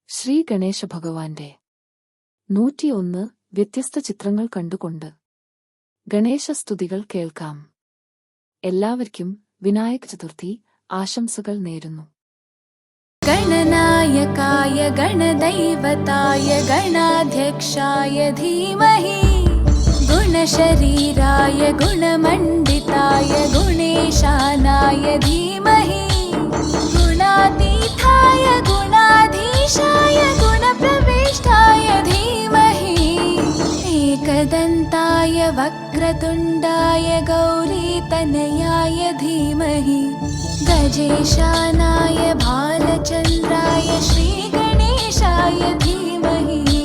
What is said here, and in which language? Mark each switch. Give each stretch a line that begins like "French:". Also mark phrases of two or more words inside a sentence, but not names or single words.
Malayalam: ശ്രീ ഗണേശ ഭഗവാന്റെ 101 വ്യത്യസ്ത ചിത്രങ്ങൾ കണ്ടുകൊണ്ട് ഗണേശസ്തുതികൾ കേൾക്കാം. എല്ലാവർക്കും വിനായക ചതുർത്ഥി ആശംസകൾ നേരുന്നു.
Sanskrit: गणनायकाय गणदैवताय गणाध्यक्षाय धीमहि गुणशरीराय गुणमण्डिताय गुणेशानाय धीमहि गुणातीताय गुणाधीशाय गुणप्रविष्टाय धीमहि एकदन्ताय वक्रतुण्डाय गौरीतनयाय धीमहि गजेशानाय भालचन्द्राय श्रीगणेशाय धीमहि